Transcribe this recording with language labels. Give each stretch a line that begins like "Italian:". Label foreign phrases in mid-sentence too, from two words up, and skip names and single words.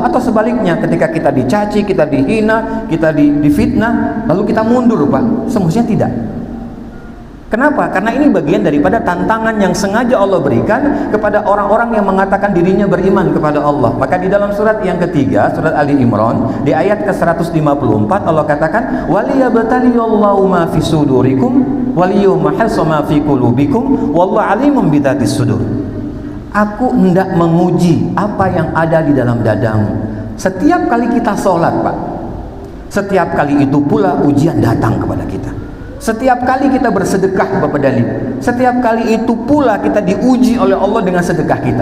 Indonesian: Atau sebaliknya, ketika kita dicaci, kita dihina, kita difitnah, lalu kita mundur, Pak? Semestinya tidak. Kenapa? Karena ini bagian daripada tantangan yang sengaja Allah berikan kepada orang-orang yang mengatakan dirinya beriman kepada Allah. Maka di dalam surat yang ketiga, surat Ali Imran, di ayat ke-154 Allah katakan,
Arabic: "وليبتلي الله ما في صدوركم وليمحص ما في قلوبكم والله عليم بذات الصدور."
Indonesian: Aku hendak menguji apa yang ada di dalam dadamu. Setiap kali kita sholat, Pak, setiap kali itu pula ujian datang kepada kita. Setiap kali kita bersedekah, Bapak dan Ibu, setiap kali itu pula kita diuji oleh Allah dengan sedekah kita.